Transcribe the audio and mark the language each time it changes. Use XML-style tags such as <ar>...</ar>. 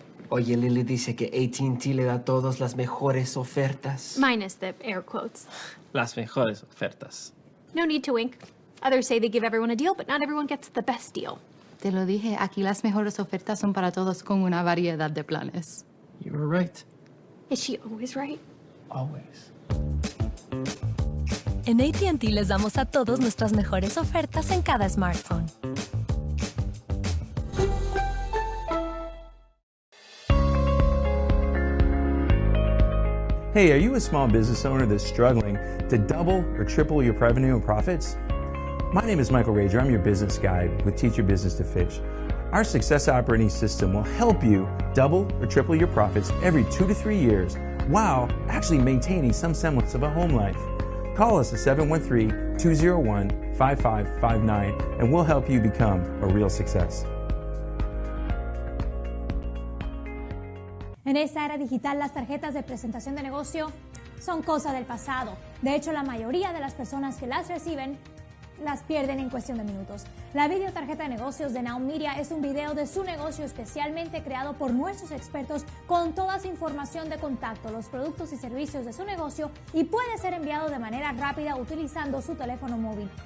<es>Oye, Lily dice que AT&T le da a todos las mejores ofertas.</es> <en>Minus the air quotes.</en> <es>Las mejores ofertas.</es> <en>No need to wink. Others say they give everyone a deal, but not everyone gets the best deal.</en> <es>Te lo dije, aquí las mejores ofertas son para todos con una variedad de planes.</es> <en>You were right. Is she always right? Always.</en> <es>En AT&T les damos a todos nuestras mejores ofertas en cada smartphone.</es> <en>Hey, are you a small business owner that's struggling to double or triple your revenue and profits? My name is Michael Rager. I'm your business guide with Teach Your Business to Fish. Our success operating system will help you double or triple your profits every 2 to 3 years while actually maintaining some semblance of a home life. Call us at 713-201-5559 and we'll help you become a real success.</en> <es>En esta era digital, las tarjetas de presentación de negocio son cosa del pasado. De hecho, la mayoría de las personas que las reciben las pierden en cuestión de minutos. La videotarjeta de negocios de NowMedia es un video de su negocio especialmente creado por nuestros expertos con toda su información de contacto, los productos y servicios de su negocio, y puede ser enviado de manera rápida utilizando su teléfono móvil.</es>